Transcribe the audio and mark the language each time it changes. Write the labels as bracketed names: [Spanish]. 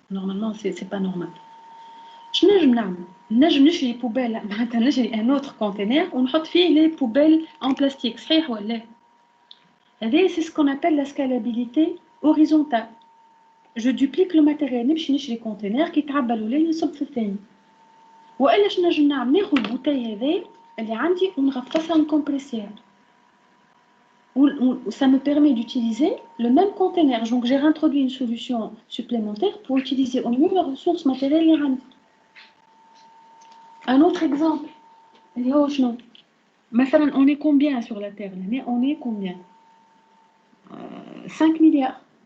[French] Normalement c'est pas normal. Je [Arabic] نجم نشري [French] poubelle [Arabic] معناتها نشري [French] un autre conteneur [Arabic] ونحط فيه [French] les poubelles en plastique. [Arabic] صحيح ولا؟ هذا [French] c'est ce qu'on appelle la scalabilité horizontale. Je duplique le matériel. [Arabic] نمشي نشري [French] conteneur qui [Arabic] يتعبى الأولاني يصب في الثاني. والا شنو نجم نعمل ناخذ البوتاي هذا اللي عندي ونغطسها نكمبريسيها [French] ça me permet d'utiliser le même conteneur. Donc j'ai réintroduit une solution supplémentaire pour utiliser au mieux la ressource matérielle [Arabic] اللي عندي. [French] Un autre exemple [Arabic] اللي هو شنو مثلا [French] on est combien sur la terre mais on est combien 5 milliards.